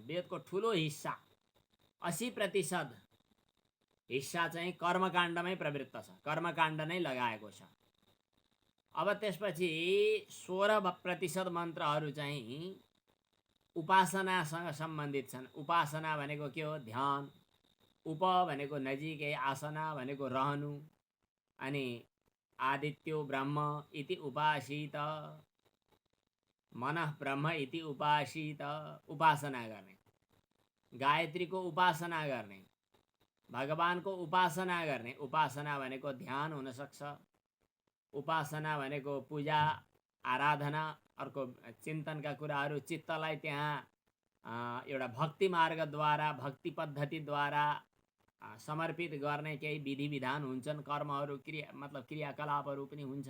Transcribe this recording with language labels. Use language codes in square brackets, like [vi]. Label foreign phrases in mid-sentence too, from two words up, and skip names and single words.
[ne] वेदको ठुलो हिस्सा 80% हिस्सा चाहिँ कर्मकाण्डमै प्रवृत्त छ, कर्मकाण्ड नै लगाएको छ। अब त्यसपछि 16% मन्त्रहरू चाहिँ उपासनासँग सम्बन्धित छन्। उपासना भनेको के हो? ध्यान। उप भनेको नजिकै, आसना भनेको रहनु, अनि [sa] आदित्यो ब्रह्म इति उपासित, मनः ब्रह्म इति उपासित, [ne] उपासना गर्ने। गायत्रीको उपासना गर्ने, भगवानको उपासना गर्ने। उपासना भनेको ध्यान हुनसक्छ, उपासना भनेको पूजा आराधना, अर्को चिन्तनका कुराहरू, चित्तलाई त्यहाँ एउटा भक्ति मार्गद्वारा, भक्ति पद्धतिद्वारा समर्पित गर्ने केही विधि विधान हुन्छन्, कर्महरू, क्रिया मतलब क्रियाकलापहरू पनि हुन्छ।